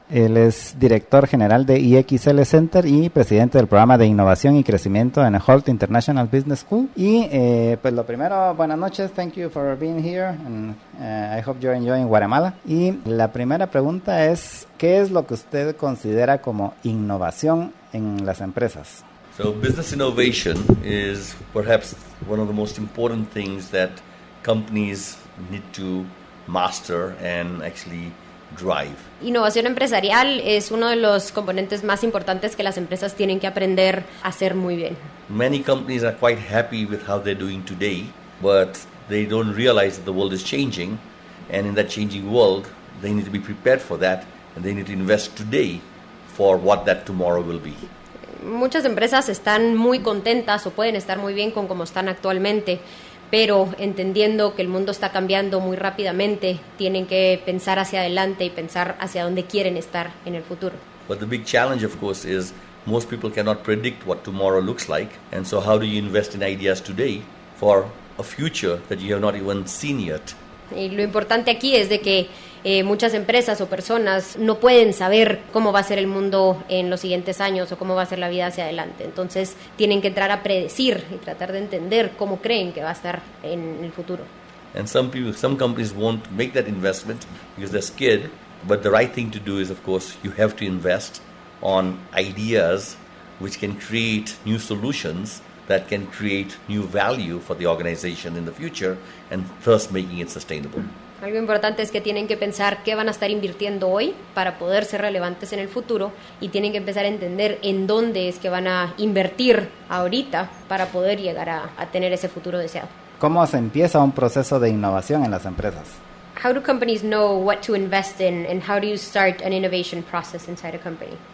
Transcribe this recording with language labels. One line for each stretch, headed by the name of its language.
Spanish: Él es director general de EXL Center y presidente del programa de innovación y crecimiento en Holt International Business School. Y pues lo primero, buenas noches,
English: thank you for being here and I hope you're enjoying Guatemala.
Spanish: Y la primera pregunta es, ¿qué es lo que usted considera como innovación en las empresas?
English: So business innovation is perhaps one of the most important things that companies need to master and actually drive.
Spanish: Innovación empresarial es uno de los componentes más importantes que las empresas tienen que aprender a hacer muy bien.
English: Many companies are quite happy with how they're doing today, but they don't realize that the world is changing, and in that changing world, they need to be prepared for that, and they need to invest today for what that tomorrow will be.
Spanish: Muchas empresas están muy contentas o pueden estar muy bien con cómo están actualmente, pero entendiendo que el mundo está cambiando muy rápidamente, tienen que pensar hacia adelante y pensar hacia dónde quieren estar en el futuro.
English: But the big challenge, of course, is most people cannot predict what tomorrow looks like, and so how do you invest in ideas today for a future that you have not even seen yet?
Spanish: Y lo importante aquí es de que muchas empresas o personas no pueden saber cómo va a ser el mundo en los siguientes años o cómo va a ser la vida hacia adelante. Entonces tienen que entrar a predecir y tratar de entender cómo creen que va a estar en el futuro.
English: And some companies won't make that investment because they're scared. But the right thing to do is, of course, you have to invest on ideas which can create new solutions that can create new value for the organization in the future and thus making it sustainable.
Spanish: Algo importante es que tienen que pensar qué van a estar invirtiendo hoy para poder ser relevantes en el futuro, y tienen que empezar a entender en dónde es que van a invertir ahorita para poder llegar a tener ese futuro deseado. ¿Cómo se empieza un proceso de innovación en las empresas?
English: How do companies know what to invest in, and how do you start an innovation process inside a company?